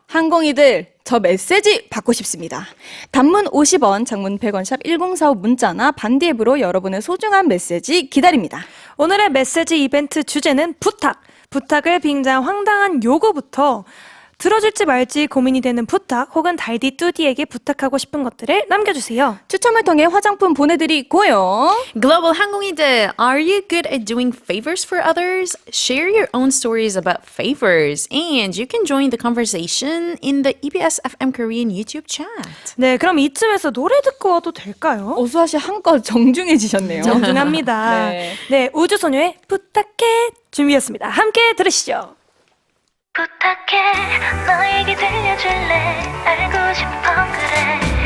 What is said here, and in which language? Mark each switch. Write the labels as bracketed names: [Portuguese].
[Korean] 항공이들 저 메시지 받고 싶습니다. 단문 50원, 장문 100원 샵 1045 문자나 반디 앱으로 여러분의 소중한 메시지 기다립니다. 오늘의 메시지 이벤트 주제는 부탁. 부탁을 빙자한 황당한 요구부터 들어줄지 말지 고민이 되는 부탁 혹은 달디 뚜디에게 부탁하고 싶은 것들을 남겨주세요. 추첨을 통해 화장품 보내드리고요. [English] Global 항공이들, are you good at doing favors for others? Share your own stories about favors, and you can join the conversation in the EBS FM Korean YouTube chat. [Korean] 네, 그럼 이쯤에서 노래 듣고 와도 될까요? 오수아 씨 한껏 정중해지셨네요. 정중합니다. 네. 네, 우주소녀의 부탁해 준비했습니다. 함께 들으시죠. 부탁해 너에게 들려줄래 알고 싶어 그래